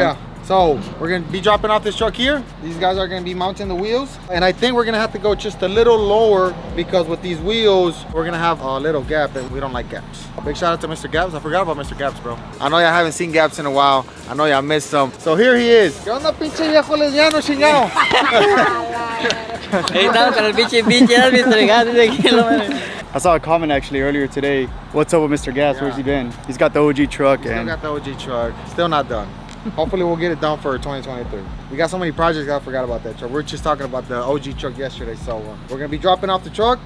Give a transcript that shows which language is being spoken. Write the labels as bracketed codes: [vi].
[en] Yeah. So we're gonna be dropping off this truck here. These guys are gonna be mounting the wheels. And I think we're gonna have to go just a little lower because with these wheels, we're gonna have a little gap and we don't like gaps. Big shout out to Mr. Gaps. I forgot about Mr. Gaps, bro. I know y'all haven't seen Gaps in a while. I know y'all missed some. So here he is. [es] ¿Qué onda, pinche viejo lesbiano chingado? [en] I saw a comment actually earlier today. What's up with Mr. Gas? Yeah. Where's he been? He's got the OG truck. Still got the OG truck. Still not done. Hopefully we'll get it done for 2023. We got so many projects, I forgot about that truck. We were just talking about the OG truck yesterday, so we're gonna be dropping off the truck.